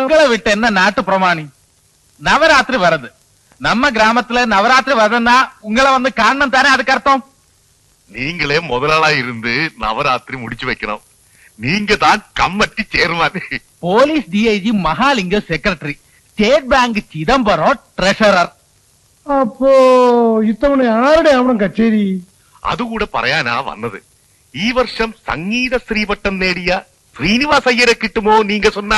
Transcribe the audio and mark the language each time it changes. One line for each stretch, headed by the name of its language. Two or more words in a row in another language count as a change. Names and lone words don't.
Tamil: உங்களை விட்டு என்ன நாட்டு பிரமாணி? நவராத்திரி வருது. நம்ம கிராமத்துல நவராத்திரி வருதுன்னா உங்களை வந்து காரணம் தானே அதுக்கு அர்த்தம். நீங்களே முதலாளா இருந்து நவராத்திரி முடிச்சு வைக்கணும். நீங்க தான் கம்மட்டி சேர்மான்.
Malayalam: പോലീസ് DIG മഹാലിംഗ സെക്രട്ടറി, സ്റ്റേറ്റ് ബാങ്ക് ചിദംബരം ട്രഷറർ. അപ്പോ ഇത്തവണ ആരുടെ ആവണം കച്ചേരി? അതുകൂടെ പറയാനാ വന്നത്. ഈ വർഷം സംഗീത ശ്രീവട്ടം നേടിയ ശ്രീനിവാസ് അയ്യരെ കിട്ടുമോ
Tamil: நீங்க சொன்னா?